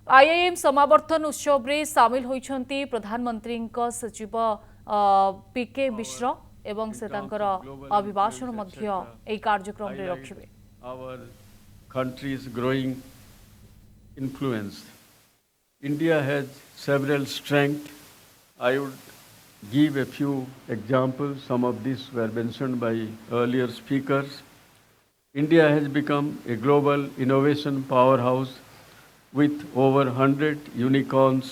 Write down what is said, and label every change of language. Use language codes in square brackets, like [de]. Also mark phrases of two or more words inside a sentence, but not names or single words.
[or] ଆଇଆଇଏମ ସମାବର୍ତ୍ତନ ଉତ୍ସବ ରେ ସାମିଲ ହୋଇଛନ୍ତି ପ୍ରଧାନମନ୍ତ୍ରୀ ସଚିବ ପିକେ ମିଶ୍ର ଏବଂ ସେ ତାଙ୍କର ଅଭିଭାଷଣ ମଧ୍ୟ ଏଇ କାର୍ଯ୍ୟକ୍ରମ ରେ ରଖିବେ। [en] Our country's growing influence. India has several strengths. I would give a few examples. Some of these were mentioned by earlier speakers. India has become a global innovation powerhouse with over 100 unicorns.